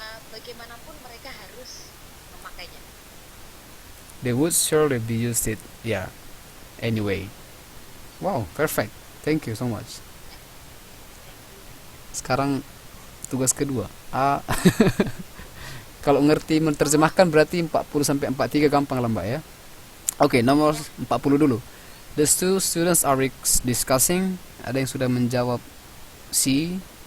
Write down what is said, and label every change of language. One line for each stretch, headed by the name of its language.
Indonesian: Bagaimanapun mereka harus memakainya.
English: They would surely be used it. Yeah. Anyway. Wow, perfect. Thank you so much.
Indonesian: Sekarang tugas kedua. Kalau ngerti menerjemahkan berarti 40 sampai 43 gampang lah Mbak ya. Oke, nomor 40 dulu.
English: The two students are discussing.
Indonesian: Ada yang sudah menjawab C.